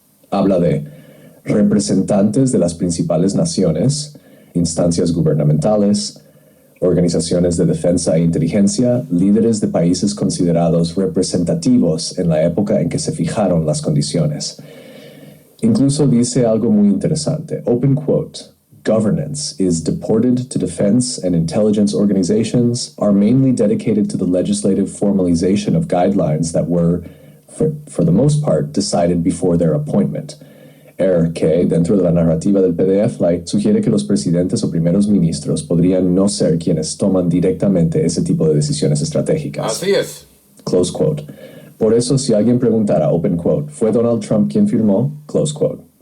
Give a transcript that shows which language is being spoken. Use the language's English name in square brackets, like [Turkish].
[Spanish] Habla de representantes de las principales naciones, instancias gubernamentales, organizaciones de defensa e inteligencia, líderes de países considerados representativos en la época en que se fijaron las condiciones. Incluso dice algo muy interesante, [English] open quote, governance is deported to defense and intelligence organizations are mainly dedicated to the legislative formalization of guidelines that were, for the most part, decided before their appointment. [Spanish] Que dentro de la narrativa del PDF Lite sugiere que los presidentes o primeros ministros podrían no ser quienes toman directamente ese tipo de decisiones estratégicas. Así es. [English] Close quote. [Spanish] Por eso, si alguien preguntara, [English] open quote, [Spanish] ¿fue Donald Trump quien firmó? [English] Close quote.